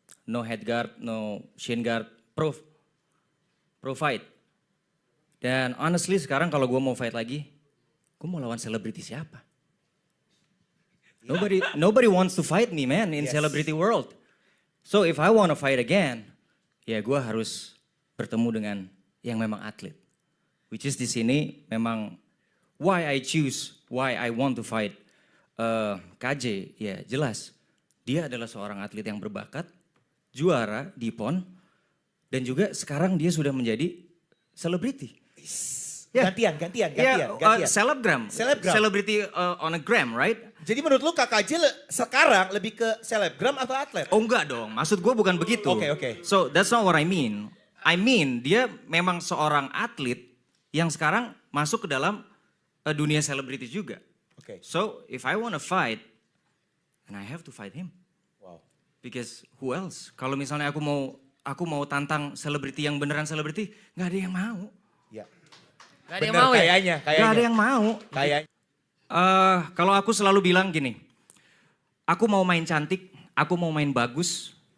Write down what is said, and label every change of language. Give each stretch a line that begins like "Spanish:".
English: No head guard, no shin guard, pro fight.
Indonesian: Dan honestly sekarang kalau gue mau fight lagi, gue mau lawan selebriti siapa?
English: Nobody wants to fight me man in celebrity world. So if I want to fight again,
Indonesian: ya gue harus bertemu dengan yang memang atlet.
English: Which is
Indonesian: di sini memang
English: why I want to fight KJ,
Indonesian: ya jelas. Dia adalah seorang atlet yang berbakat, juara di PON, dan juga sekarang dia sudah menjadi selebriti. Gantian. Selebgram.
English: Celebrity on a gram, right?
Indonesian: Jadi menurut lu KKJ sekarang lebih ke selebgram atau atlet? Oh enggak dong, maksud gue bukan begitu. Oke.
English: So that's not what I mean. I mean
Indonesian: dia memang seorang atlet yang sekarang masuk ke dalam dunia selebriti juga. Oke.
English: So if I want to fight, then I have to fight him. Wow. Because who else?
Indonesian: Kalau misalnya aku mau tantang selebriti yang beneran selebriti, nggak ada yang mau. Ya. Gak ada yang mau ya? Kayaknya. Nggak ada yang mau. Kayaknya. Kalau aku selalu bilang gini, aku mau main cantik, aku mau main bagus.